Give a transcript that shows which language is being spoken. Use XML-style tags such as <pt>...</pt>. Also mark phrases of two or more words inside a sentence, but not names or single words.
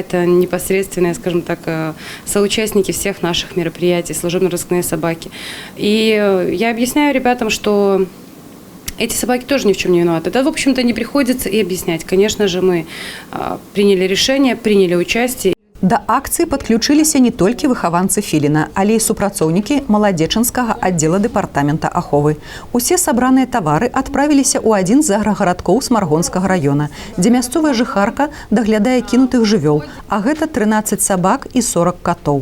<ru>Это непосредственные, скажем так, соучастники всех наших мероприятий, служебно-розыскные собаки. И я объясняю ребятам, что эти собаки тоже ни в чем не виноваты. Это, в общем-то, не приходится и объяснять. Конечно же, мы приняли решение, приняли участие.</ru> <be>Да акцыі падключыліся не толькі выхаванцы «Філіна», але і супрацоўнікі Маладзечынскага аддзела дэпартамента аховы. Усе сабраныя тавары адправіліся ў адзін з аграгарадкоў Смаргонскага раёна, дзе мясцовая жыхарка даглядае кінутых жывёл, а гэта 13 сабак і 40 катоў.</be>